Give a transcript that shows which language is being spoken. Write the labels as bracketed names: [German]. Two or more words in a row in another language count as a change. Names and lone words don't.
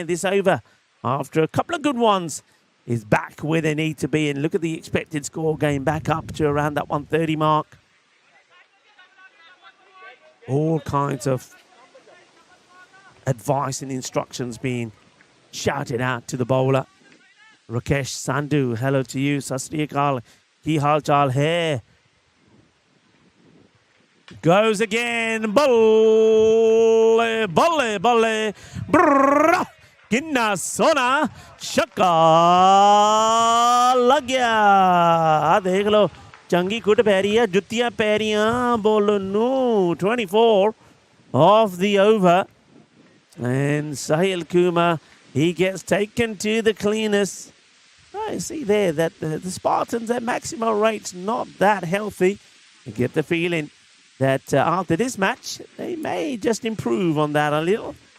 [English] This over, after a couple of good ones, is back where they need to be, and look at the expected score going back up to around that 130 mark. All kinds of advice and instructions being shouted out to the bowler. Rakesh Sandhu, hello to you. [Punjabi] ਸਤ ਸ੍ਰੀ ਅਕਾਲ, ਕੀ ਹਾਲ ਚਾਲ ਹੈ? [English] Goes again. [Punjabi] ਬੱਲੇ, ਬੱਲੇ, ਬੱਲੇ. Brrrr. ਕਿੰਨਾ ਸੋਹਣਾ। ਛੱਕਾ ਲੱਗ ਗਿਆ. ਆਹ ਦੇਖ ਲੋ। ਚੰਗੀ ਕੁੱਟ ਪੈ ਰਹੀ ਹੈ ਜੁੱਤੀਆਂ ਪੈ ਰਹੀਆਂ ਬੋਲਰ ਨੂੰ [English] 24 of the over, and Sahil Kumar, he gets taken to the cleaners. I see there that the Spartans at maximum rates not that healthy. I get the feeling that after this match they may just improve on that a little.